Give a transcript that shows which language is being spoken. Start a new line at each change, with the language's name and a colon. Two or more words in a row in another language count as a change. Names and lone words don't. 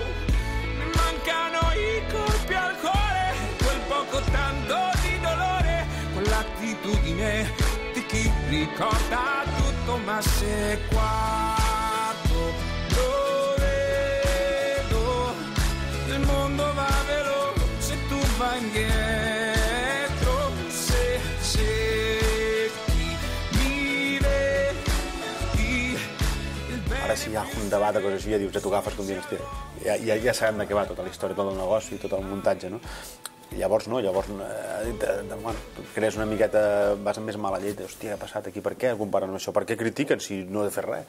Italian: Mi mancano i colpi al cuore, quel poco tanto di dolore, quell'attitudine di chi ricorda tutto, ma se guardo lo vedo, il mondo va veloce, tu vai indietro.
Catalan: Ara si hi ha un debat de coses així, ja dius, ja t'ho agafes com dient, hòstia, ja sabem de què va tota la història, tot el negoci, tot el muntatge, no? Llavors crees una miqueta, vas amb més mala llet, hòstia, què ha passat aquí, per què es comparen amb això, per què critiquen si no he de fer res?